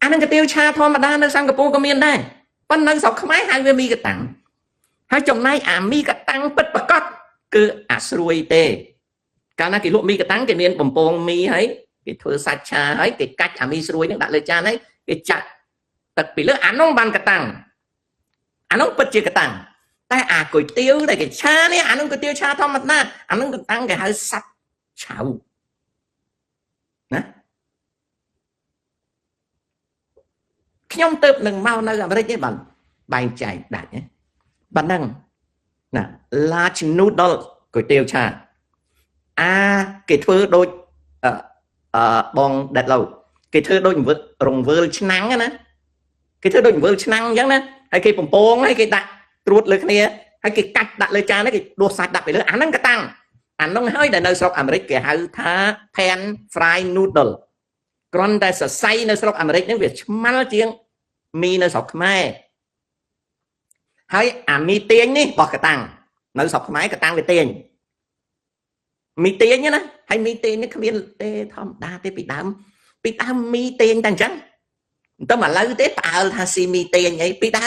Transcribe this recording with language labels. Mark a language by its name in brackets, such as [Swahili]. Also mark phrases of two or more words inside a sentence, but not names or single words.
[Khmer] ហ្នឹងកាទៀវឆាធម្មតានៅសិង្ហបុរីក៏មានដែរប៉ុន្តែនៅស្រុកខ្មែរហៅវាមីកតាំងហើយចំណែកអាមីកតាំងពិតប្រកបគឺអាស្រួយទេកាលណាគេលក់មីកតាំងគេមានបំពងមីហើយគេធ្វើសាច់ឆាហើយគេកាច់អាមីស្រួយហ្នឹងដាក់លើចានហើយគេចាក់ទឹកពីលើអានោះបានកតាំងអានោះពិតជាកតាំងតែអាគុយទាវដែលគេឆានេះអានោះគុយទាវឆាធម្មតាអានោះកតាំងគេហៅសាប់ឆៅណា ខ្ញុំទៅនឹងមកនៅអាមេរិកនេះបានបែងចែកដាច់ប៉ុណ្ណឹងណា [English] large noodle [Khmer] គុយទាវឆាគេធ្វើដូចបងដេតឡូគេធ្វើដូចរង្វើលឆ្នាំងណាគេធ្វើដូចរង្វើលឆ្នាំងអញ្ចឹងណាហើយគេបំពងហើយគេដាក់ត្រួតលើគ្នាហើយគេកាច់ដាក់លើចានហើយគេដួសសាច់ដាក់ពី លើអាហ្នឹងកតាំងអាហ្នឹងហើយដែលនៅស្រុកអាមេរិកគេហៅថា [English] pan fry noodle [Khmer] គ្រាន់តែសរសៃនៅស្រុកអាមេរិកហ្នឹងវាឆ្មាល់ជាងមីនៅស្រុកខ្មែរហើយអាមីទាញនេះបោះកតាំងនៅស្រុកខ្មែរកតាំងវា ទាញមីទាញណាហើយមីទាញនេះគ្មានទេធម្មតាទេពីដើមមីទាញតែអញ្ចឹងតែឥឡូវទេផ្អើលថាស៊ីមីទាញអីពីដើម